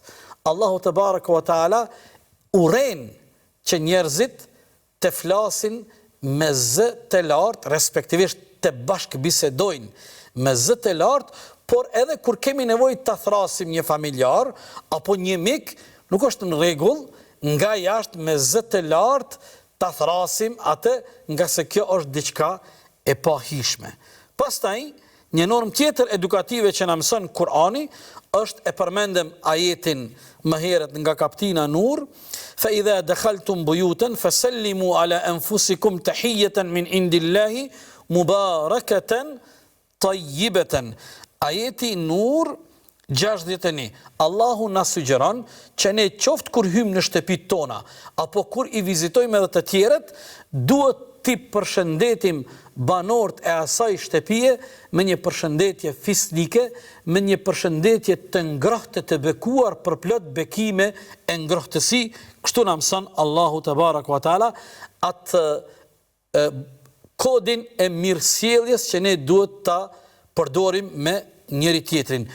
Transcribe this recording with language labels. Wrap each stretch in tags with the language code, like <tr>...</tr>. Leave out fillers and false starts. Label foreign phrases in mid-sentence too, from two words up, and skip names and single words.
<sq>Allahu</sq> <ar>تبارك وتعالى</ar> <sq>urren që njerëzit të flasin me zë të lartë, respektivisht të bashkë bisedojnë me zë të lartë, por edhe kur kemi nevojë të thrasim një familjar apo një mik, nuk është në rregull nga jashtë me zë të lartë të thrasim atë, nga se kjo është diçka e pahishme. Pastaj, një normë tjetër edukative që na mëson Kurani është, e përmendëm ajetin më herët nga kaptina Nur,</sq> <ar>فإذا دخلتم بيوتا فسلموا على أنفسكم تحية من عند الله مباركة طيبة.</ar> <sq>Ajeti Nur 61. Allahu na sugjeron që ne qoftë kur hymë në shtëpitë tona apo kur i vizitojmë edhe të tjerët, duhet t'i përshëndetim banorët e asaj shtëpie me një përshëndetje fisnike, me një përshëndetje të ngrohtë të bekuar për plot bekime e ngrohtësi, kështu na mëson Allahu</sq> <ar>تبارك وتعالى</ar> <sq>atë kodin e mirësjelljes që ne duhet ta përdorim me njëri tjetrin.</sq>